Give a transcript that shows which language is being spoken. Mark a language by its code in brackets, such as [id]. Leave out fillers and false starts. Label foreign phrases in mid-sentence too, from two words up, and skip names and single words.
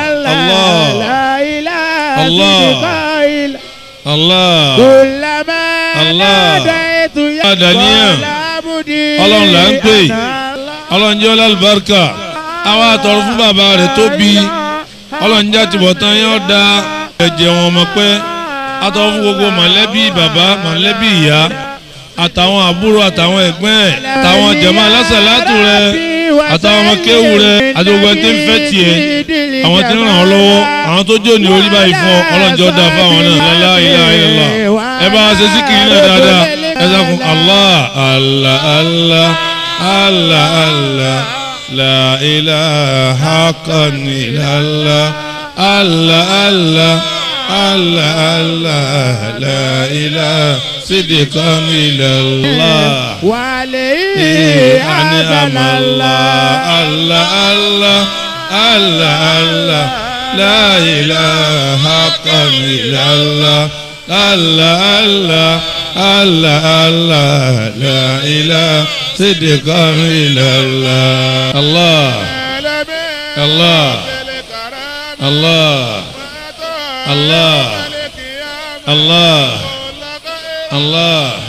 [yo] Allah Allah Allah adaniyan ọlọ́run là ń pè ọlọ́run jẹ́ ọlọ́lùbáríkà àwa àtọ̀rọ̀ fún bàbá rẹ̀ tó bí ọlọ́run jẹ́ àtìbọ̀tán yóò da ẹ̀jẹ̀ wọn mọ̀ pé àtọ̀rọ̀ fún gbogbo mọ̀lẹ́bí bàbá mọ̀lẹ́bí ìyá àtàwọn àbúrò àtàwọn ẹ̀gbọ́n ẹ̀ àtàwọn jàmáà alásàlátù rẹ̀ àtàwọn ọmọ kéwù rẹ̀ àti gbogbo ẹni tí ń fẹ́ tiẹ̀ àwọn tí ń ràn ọ́ lọ́wọ́ àwọn tó jó ní orí báyìí fún ọ ọlọ́njọ́ dá fáwọn náà [ar] لا إله إلا الله [yo] ẹ bá wa ṣe síkìrì náà dáadáa ẹ sàkún [ar] الله الله الله الله الله لا إله حقا إلا الله الله الله الله الله لا إله صدقا إلا الله وعليه أنعم الله الله الله الله الله لا إله حقا إلا الله الله الله الله الله لا إله صدقا إلا الله الله الله الله الله الله الله